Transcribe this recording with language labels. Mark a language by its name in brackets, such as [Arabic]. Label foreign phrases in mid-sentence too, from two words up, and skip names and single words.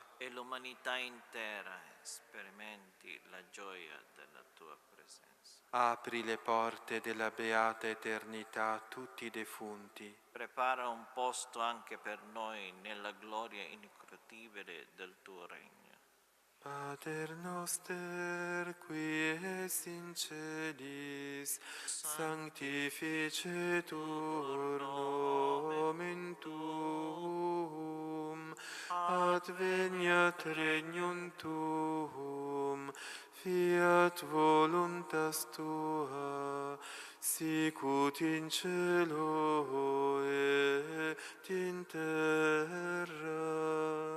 [Italian] E l'umanità intera sperimenti la gioia della tua presenza. Apri le porte della beata eternità a tutti i defunti. Prepara un posto anche per noi nella gloria incorruttibile del tuo regno. [Latin] Pater noster, qui es in celis, sanctificetur nomen tuum, adveniat regnum tuum, fiat voluntas tua, sicut in cielo et in terra.